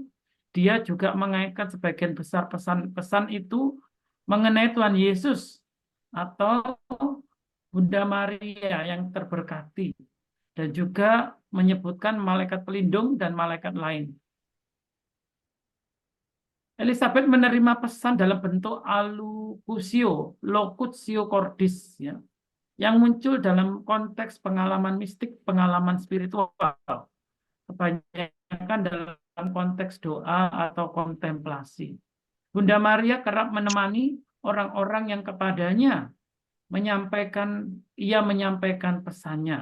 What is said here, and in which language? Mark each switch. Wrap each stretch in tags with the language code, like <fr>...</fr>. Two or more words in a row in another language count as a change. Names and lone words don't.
<id>Dia juga mengaitkan sebagian besar pesan-pesan itu mengenai Tuhan Yesus atau Bunda Maria yang terberkati, dan juga menyebutkan malaikat pelindung dan malaikat lain. Elizabeth menerima pesan dalam bentuk alocutio,</id> <la>locutio cordis,</la> <id>ya, yang muncul dalam konteks pengalaman mistik, pengalaman spiritual, kebanyakan dalam konteks doa atau kontemplasi. Bunda Maria kerap menemani orang-orang yang kepadanya ia menyampaikan pesannya.</id>